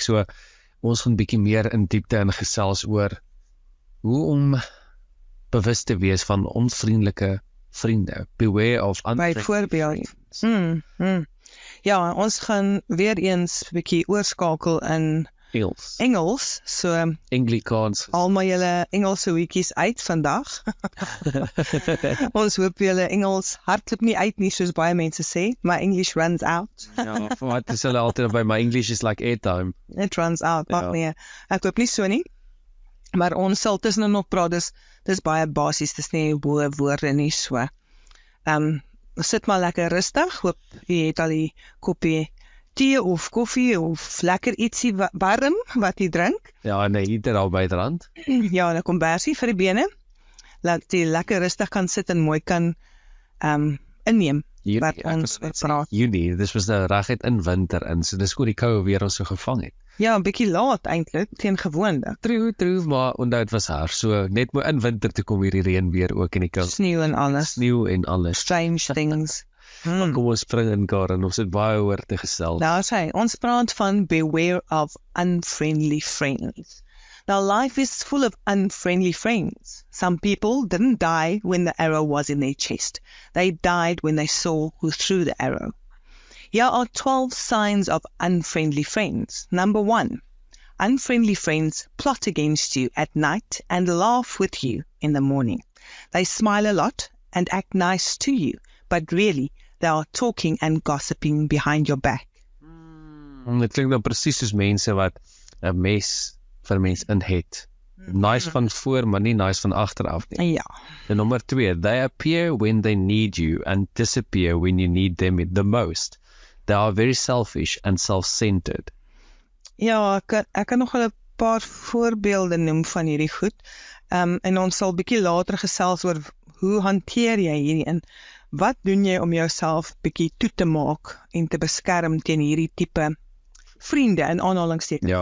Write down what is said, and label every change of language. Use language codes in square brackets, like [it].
[af] So, ons gaan bietjie meer in diepte in gesels oor hoe om bewus te wees van onvriendelike vriende. [en] Beware of unfriendly [af] byvoorbeeld. [en] friends. [af] Ja, ons gaan weer eens 'n bietjie oorskakel in Engels, so Anglikaans. al my julle Engelse weetjies uit vandag. Ons hoop julle Engels hardloop nie uit nie, soos baie mense sê. [en] My English runs out. [af] Ja, wat is hulle altyd by my [en] English is like airtime. It runs out, [af] maar Ja. nee, ek hoop nie so nie. Maar ons sal tussenin nog praat, dis baie basies, dis nie hoë woorde nie, so. Sit maar lekker rustig, hoop jy het al die koppie tee of koffie of lekker ietsie warm wat jy drink. Ja, en 'n heater al byderhand. Ja, 'n kombersie vir die bene. Laat jy lekker rustig kan sit en mooi kan inneem wat ons praat. Junie, dis was nou reguit in winter in, so dis hoe die koue weer ons so gevang het. Ja, 'n bietjie laat eintlik teen gewoonlik. True, maar onthou dit was haar, so net mooi in winter toe kom hierdie reën weer ook in die kou. Sneeu en alles. Sneeu en alles. [en] Strange things. [af] Kom ons spring in Karen, ons het baie oor te gesels. Nou sê, ons praat van [en] beware of unfriendly friends. Now life is full of unfriendly friends. Some people didn't die when the arrow was in their chest. They died when they saw who threw the arrow. Here are 12 signs of unfriendly friends. Number 1, unfriendly friends plot against you at night and laugh with you in the morning. They smile a lot and act nice to you, but really they are talking and gossiping behind your back. [af] Dit klink dan presies soos mense wat 'n mes vir mens in het. Nice van voor, maar nie nice van agteraf nie. Ja. En nommer 2, [en] they appear when they need you and disappear when you need them the most. They are very selfish and self-centered. [af] Ja, ek kan nog 'n paar voorbeelde noem van hierdie goed. En ons sal bietjie later gesels oor hoe hanteer jy hierdie en wat doen jy om jouself bietjie toe te maak en te beskerm teen hierdie tipe vriende in aanhalingstekens.